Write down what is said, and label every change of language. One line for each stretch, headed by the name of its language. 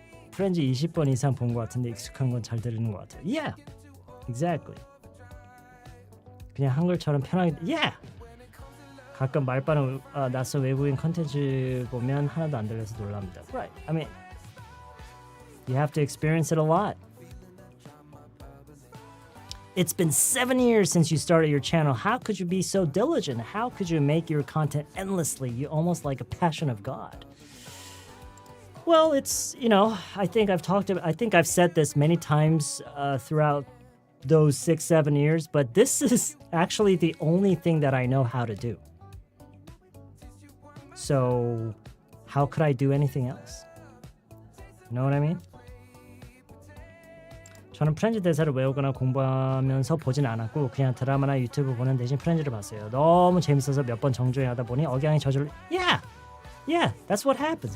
Korean: 프렌즈 20번 이상 본 것 같은데 익숙한 건 잘 들리는 것 같아요.
English: Yeah, exactly.
Korean: 그냥 한글처럼 편하게.
English: Yeah.
Korean: 가끔 말빠른 낯선 외국인 컨텐츠 보면 하나도 안 들려서 놀랍니다.
English: Right. I mean, you have to experience it a lot. It's been 7 years since you started your channel. How could you be so diligent? How could you make your content endlessly? You almost like a passion of God. Well, it's, I think I've said this many times throughout those 6-7 years, but this is actually the only thing that I know how to do. So, how could I do anything else? You know what I mean?
Korean: 저는 프렌즈 대사를 외우거나 공부하면서 보진 않았고 그냥 드라마나 유튜브 보는 대신 프렌즈를 봤어요. 너무 재밌어서 몇 번 정주행하다 보니 억양이 저절로
English: Yeah, that's what happens.